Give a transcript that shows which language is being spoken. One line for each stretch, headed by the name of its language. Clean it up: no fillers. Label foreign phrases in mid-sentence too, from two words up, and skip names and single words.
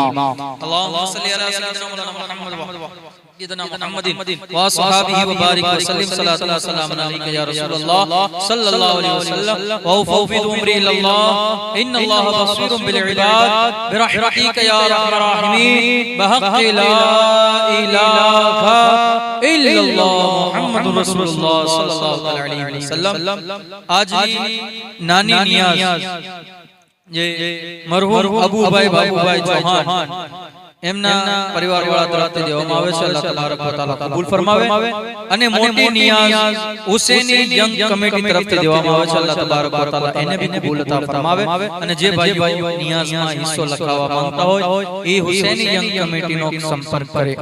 Arabic: اللہم صلی علی سیدنا محمد سیدنا محمد وصحابہ وبارک وسلم، صلاۃ اللہ سلام علیک یا رسول اللہ صلی اللہ علیہ وسلم، وافوض امری الی اللہ ان اللہ بصیر بالعباد، برحمتک یا ارحم الراحمین، بحق لا الہ الا اللہ محمد رسول اللہ صلی اللہ علیہ وسلم۔
Gujarati: આજ નાની નિયાઝ યે મરહૂમ અબુ ભાઈ, બાપુ ભાઈ ચૌહાણ એમના પરિવારવાળા તરફથી દેવામાં આવે છે,
Arabic: الله تبارك وتعالى
Gujarati: કબૂલ ફરમાવે। અને મોટી નિયાઝ હુસૈની યંગ કમિટી તરફથી દેવામાં આવે છે,
Arabic: الله تبارك وتعالى
Gujarati: એને બી કબૂલ અતા ફરમાવે। અને જે ભાઈઓ નિયાઝમાં હિસ્સો લખાવવા માંગતા હોય એ હુસૈની યંગ કમિટીનો સંપર્ક કરે।